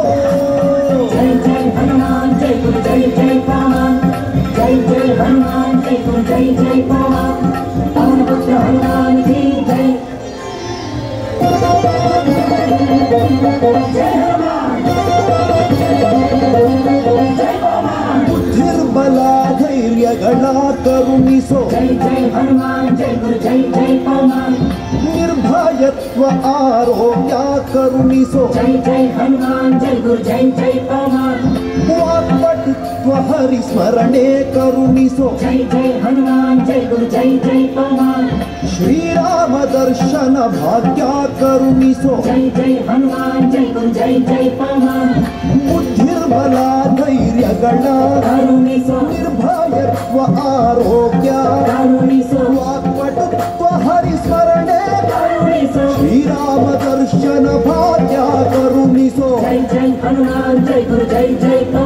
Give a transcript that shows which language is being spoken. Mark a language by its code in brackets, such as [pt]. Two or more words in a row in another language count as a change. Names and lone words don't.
[hi] जय जय हनुमान जय गुरु जय जय हनुमान जय जय हनुमान जय गुरु जय जय हनुमान पवनपुत्र हनुमान की जय जय हनुमान जय हनुमान [kn] ಬುದ್ಧಿರ್ಬಲ ಧೈರ್ಯಗಳ ಕರುಣಿಸೋ [hi] जय जय हनुमान जय गुरु जय जय हनुमान [kn] ನಿರ್ಭಯತ್ವ ಆರೋಗ್ಯ ಕರುಣಿಸೋ [hi] जय जय हनुमान जय गुरु जय जय हनुमान [kn] ವಾಕ್ಪಟುತ್ವ ಹರಿಸ್ಮರಣೆ ಕರುಣಿಸೋ [hi] जय जय हनुमान जय गुरु जय जय हनुमान [kn] ಶ್ರೀರಾಮ ದರ್ಶನ ಭಾಗ್ಯ ಕರುಣಿಸೋ [hi] जय जय हनुमान जय गुरु जय जय हनुमान [kn] ಬುದ್ಧಿರ್ಬಲ ಧೈರ್ಯಗಳ करुणिसो ನಿರ್ಭಯತ್ವ ಆರೋಗ್ಯ करुणिसो ವಾಕ್ಪಟುತ್ವ ಹರಿಸ್ಮರಣೆ करुणिसो ಶ್ರೀರಾಮ ದರ್ಶನ ಭಾಗ್ಯ ಕರುಣಿಸೋ [hi] जय जय हनुमान जय गुरु जय जय